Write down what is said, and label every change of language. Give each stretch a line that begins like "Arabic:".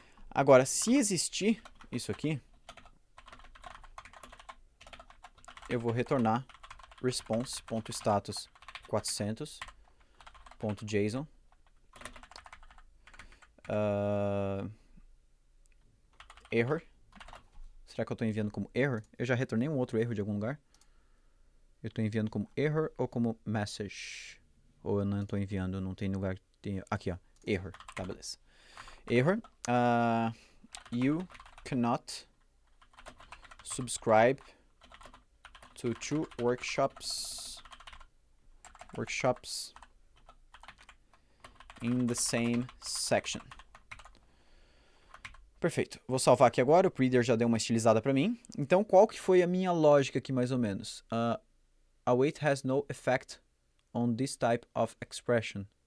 Portuguese: Agora, se existir isso aqui, eu vou retornar response.status 400.json error. Será que eu estou enviando como error? Eu já retornei um outro erro de algum lugar? Eu estou enviando como error ou como message? Ou eu não estou enviando, não tem lugar. Aqui, ó. Error. Tá, beleza. Error.
English: You cannot subscribe to two workshops in the same section.
Portuguese: Perfeito. Vou salvar aqui agora. O Preader já deu uma estilizada para mim. Então, qual que foi a minha lógica aqui, mais ou menos?
English: Await has no effect on this type of expression.